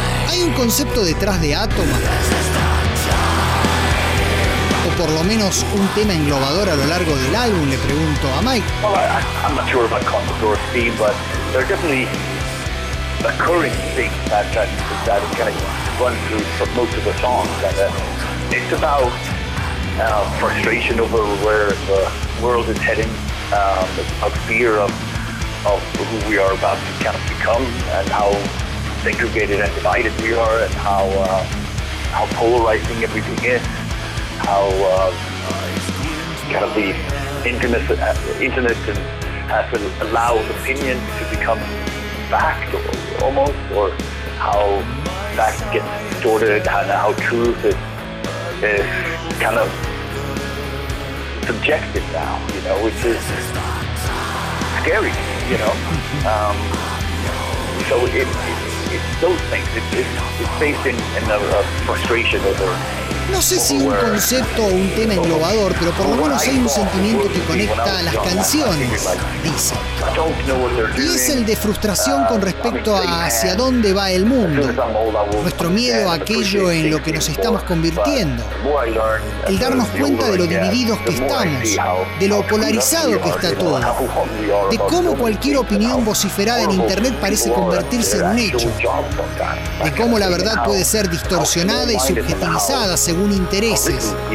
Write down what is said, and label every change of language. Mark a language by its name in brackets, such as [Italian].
[Spanish] ¿Hay un concepto detrás de Atoma? ¿O por lo menos un tema englobador a lo largo del álbum? Le pregunto a Mike. [English] Well, I'm not sure about concept or theme, but there are definitely occurring things that kind of run through for most of the songs. It's about frustration over where the world is heading, a fear of who we are about to kind of become, and how segregated and divided we are, and how polarizing everything is, how kind of the internet has allowed opinion to become fact almost, or how fact gets distorted, and how truth is kind of subjective now, you know, which is scary, you know. So it's those things. It's based in the frustration over [Spanish] No sé si un concepto o un tema englobador, pero por lo menos hay un sentimiento que conecta a las canciones, dice. Y es el de frustración con respecto a hacia dónde va el mundo, nuestro miedo a aquello en lo que nos estamos convirtiendo, el darnos cuenta de lo divididos que estamos, de lo polarizado que está todo, de cómo cualquier opinión vociferada en internet parece convertirse en un hecho, de cómo la verdad puede ser distorsionada y subjetivizada según intereses.